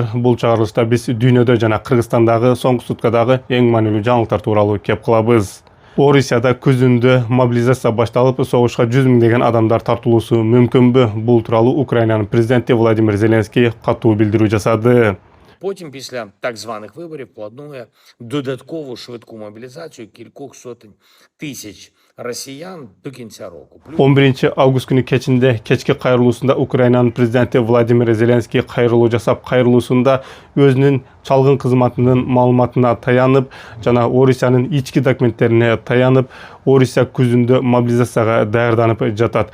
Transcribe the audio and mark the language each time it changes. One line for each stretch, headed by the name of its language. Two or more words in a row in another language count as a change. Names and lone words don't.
Kyrgyz: Бул чыгарылышта биз дүйнөдө жана Кыргызстандагы соңку суткадагы эң маанилүү жаңылыктар тууралуу кеп кылабыз. Орусияда күзүндө мобилизация башталып, согушка 100 миңдеген адамдар тартылуусу мүмкүнбү? Бул тууралуу Украинанын президенти Владимир Зеленский катуу билдирүү жасады.
Ukrainian: Потім, після так званих виборів, планує додаткову швидку мобілізацію кількох сотень тисяч росіян до кінця року.
Kyrgyz: 11 август күнү кечинде кечки кайрылуусунда Украинанын президенти Владимир Зеленский кайрылуу жасап, кайрылуусунда өзүнүн чалгын кызматынын маалыматына таянып жана Орусиянын ички документтерине таянып, Орусия күзүндө мобилизацияга даярданып жатат.